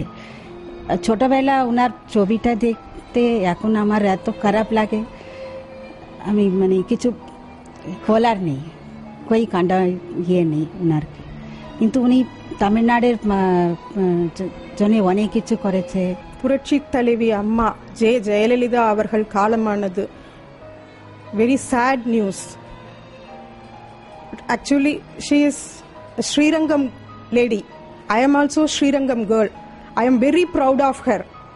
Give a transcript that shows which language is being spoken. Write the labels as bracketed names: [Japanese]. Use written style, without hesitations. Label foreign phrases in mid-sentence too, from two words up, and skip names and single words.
[Bangla] ছোটবেলা ওনার ছবিটা দেখতে এখন আমার এত খারাপ লাগে, আমি মানে কিছু বলার নেই, কই কাণ্ডা নেই ওনার। কিন্তু উনি তামিলনাড়ের জন্য অনেক কিছু করেছে। [Tamil] புரட்சி தலைவி அம்மா J. Jayalalitha அவர்கள் காலமானது [English] very sad news. Actually she is a Srirangam lady. I am also Srirangam girl. I am very proud of her.